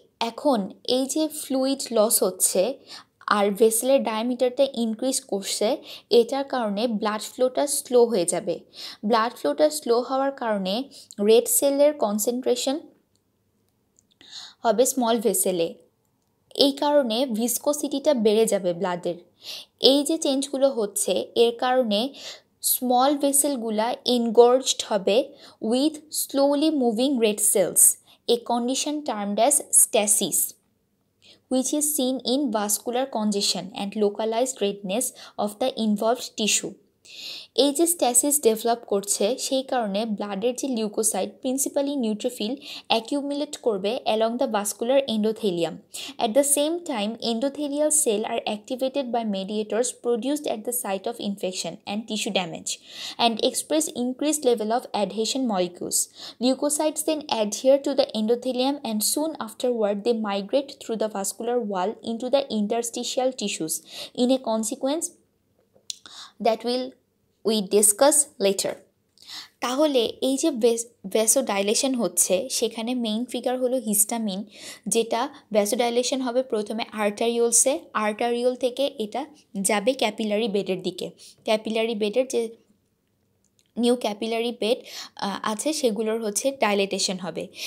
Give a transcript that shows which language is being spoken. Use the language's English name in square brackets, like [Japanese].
[Bangla] এখন এই যে ফ্লুইড লস হচ্ছে আর ভেসেলের ডায়ামিটারটা ইনক্রিজ করছে, এটার কারণে ব্লাড ফ্লোটা স্লো হয়ে যাবে। ব্লাড ফ্লোটা স্লো হওয়ার কারণে রেড সেলের কনসেন্ট্রেশন হবে স্মল ভেসেলে। এই কারণে ভিসকোসিটিটা বেড়ে যাবে ব্লাডের। এই যে চেঞ্জগুলো হচ্ছে এর কারণে স্মল ভেসেলগুলা এনগর্জড হবে with slowly moving red sales, [English] a condition termed as stasis, which is seen in vascular congestion and localized redness of the involved tissue. [Bangla] এই যে স্ট্যাসিস ডেভেলপ করছে সেই কারণে ব্লাডের যে লিউকোসাইট প্রিন্সিপালি নিউট্রোফিল অ্যাকিউমুলেট করবে along the vascular endothelium. [English] At the same time, endothelial cells are activated by mediators produced at the site of infection and tissue damage and express increased level of adhesion molecules. Leukocytes then adhere to the endothelium and soon afterward they migrate through the vascular wall into the interstitial tissues in a consequence that we discuss later. [Bangla] তাহলে এই যে vasodilation হচ্ছে সেখানে main figure হলো histamine, যেটা vasodilation হবে প্রথমে arteriole থেকে এটা যাবে ক্যাপিলারি বেডের দিকে। ক্যাপিলারি বেডের যে নিউ ক্যাপিলারি বেড আছে সেগুলোর হচ্ছে ডাইলেটেশন হবে।